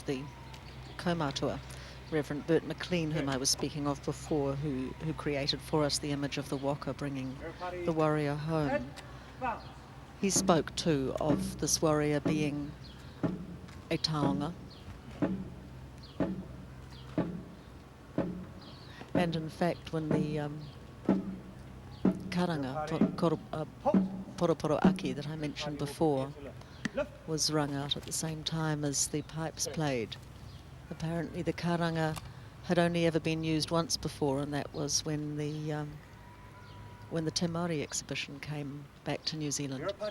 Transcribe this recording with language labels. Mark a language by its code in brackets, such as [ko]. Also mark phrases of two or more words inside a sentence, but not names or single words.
[en] The kaumatua, Reverend Bert McLean, whom I was speaking of before, who created for us the image of the waka bringing the warrior home. He spoke too of this warrior being a taonga. And in fact, when the [mi] karanga, poroporo aki, [en] that I mentioned before, was rung out at the same time as the pipes played, apparently the karanga had only ever been used once before, and that was when the Te Māori exhibition came back to New Zealand.